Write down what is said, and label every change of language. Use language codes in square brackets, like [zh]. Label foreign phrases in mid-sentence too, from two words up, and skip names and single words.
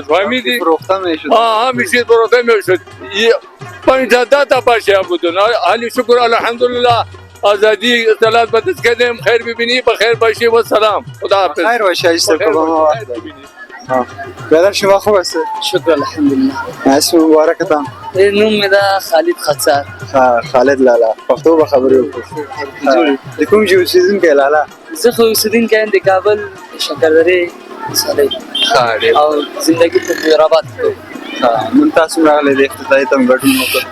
[fa] فهمیدی؟ همیشه فروخته میشد. 50 تا پاشه بودن. حالی شکر الحمدلله آزادی اطلاعات به دست کردیم. خیر ببینی، بخیر باشی و سلام. خدا حافظ. خیر باشه ایسته که با ما وقت دارید. برادر شما خوب است؟ شکر الحمدلله. اسم مبارکتان؟ [ps] نوم می ده خالد خدسار. خالد لالا. پښتو به خبرې وکړو. د کوم ځای اوسېدونکی لالا؟ زه خو اوسېدونکی یم د کابل شکردرې سړی او زندګي په حیدرآباد کې. نن تاسو راغلی د افتتاحي ته مو ګډون وکړ.